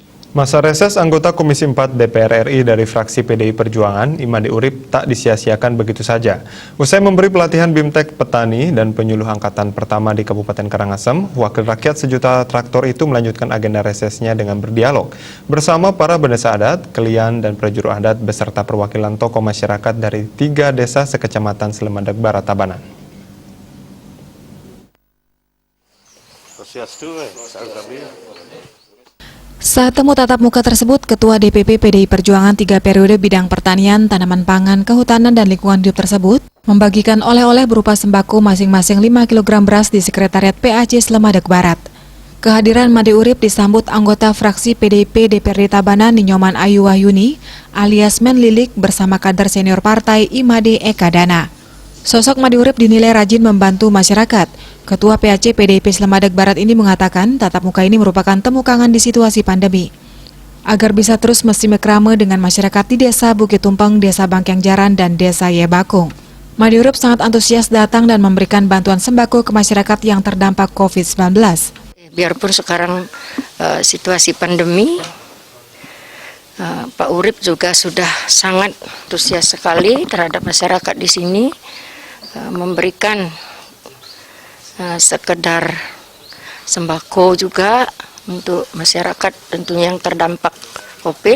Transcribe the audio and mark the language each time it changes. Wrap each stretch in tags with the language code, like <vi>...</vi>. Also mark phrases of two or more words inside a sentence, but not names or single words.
<id>Masa reses anggota Komisi 4 DPR RI dari fraksi PDI Perjuangan, Imade Urip, tak disia-siakan begitu saja. Usai memberi pelatihan BIMTEK petani dan penyuluh angkatan pertama di Kabupaten Karangasem, Wakil Rakyat Sejuta Traktor itu melanjutkan agenda resesnya dengan berdialog bersama para bendesa adat, kelian, dan prajurus adat beserta perwakilan tokoh masyarakat dari 3 desa sekecamatan Slemandag Barat, Tabanan. Saat temu tatap muka tersebut, Ketua DPP PDI Perjuangan 3 periode bidang pertanian, tanaman pangan, kehutanan, dan lingkungan hidup tersebut membagikan oleh-oleh berupa sembako masing-masing 5 kg beras di Sekretariat PAC Slemandag Barat. Kehadiran Made Urip disambut anggota fraksi PDIP DPRD Tabanan Ninyoman Ayu Wahyuni alias Menlilik bersama kader senior partai Imade Eka Dana. Sosok Made Urip dinilai rajin membantu masyarakat. Ketua PAC PDIP Slemandag Barat ini mengatakan tatap muka ini merupakan temu kangen di situasi pandemi. Agar bisa terus mestimkrame dengan masyarakat di Desa Bukit Tumpeng, Desa Bangkeng Jaran, dan Desa Yebakung. Made Urip sangat antusias datang dan memberikan bantuan sembako ke masyarakat yang terdampak COVID-19. Biarpun sekarang situasi pandemi, Pak Urip juga sudah sangat antusias sekali terhadap masyarakat di sini, memberikan sekedar sembako juga untuk masyarakat tentunya yang terdampak COVID.</id>